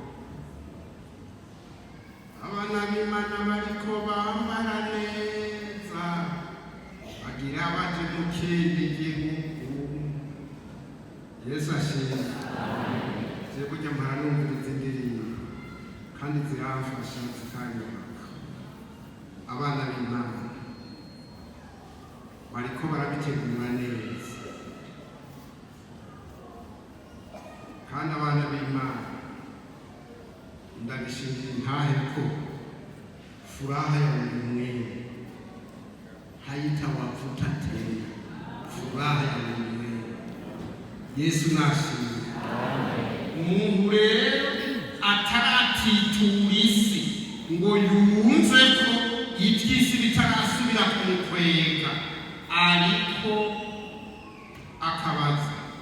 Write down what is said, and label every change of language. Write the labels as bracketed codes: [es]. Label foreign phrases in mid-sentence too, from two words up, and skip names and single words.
[rn] abana b'Imana bariko bambara neza bagira baje mu kindi gihugu Yesu ashimwe je burya mpara numviriza indirimbo kandi ziramfasha zikanyubaka abana b'Imana bariko barabitegura neza kandi abana b'Imana ndabishingira intahe ko [sw] furaha ya ulimwengu haitawavuta tena furaha ya ulimwengu [rn] Yesu nashimye umuntu rero ataratitura isi ngo yumve ko iby'isi bitarasubira kumukwega ariko akabaza